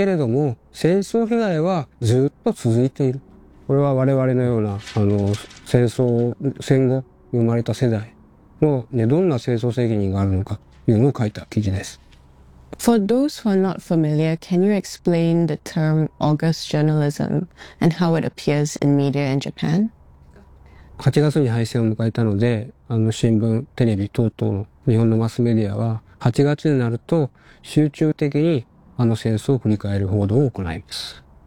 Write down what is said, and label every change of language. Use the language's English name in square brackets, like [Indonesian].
[Japanese] この辺は最近、僕が関わった額です。敗戦から戦後80年なので、社として大きな企画を作りました。この人は、今年86か、お母さんと弟と3歳と1歳の弟が東京大空襲で亡くなりました。戦闘は確かに80年前には終わったと。終わったけれども、戦争被害はずっと続いている。これは我々のような戦争戦後生まれた世代のどんな戦争責任があるのかというのを書いた記事です。 [English] For those who are not familiar, can you explain the term August journalism and how it appears in media in Japan? [Japanese] 8月に敗戦を迎えたので、新聞、テレビ等々の日本のマスメディアは8月になると集中的にあの戦争を振り返る報道を行います。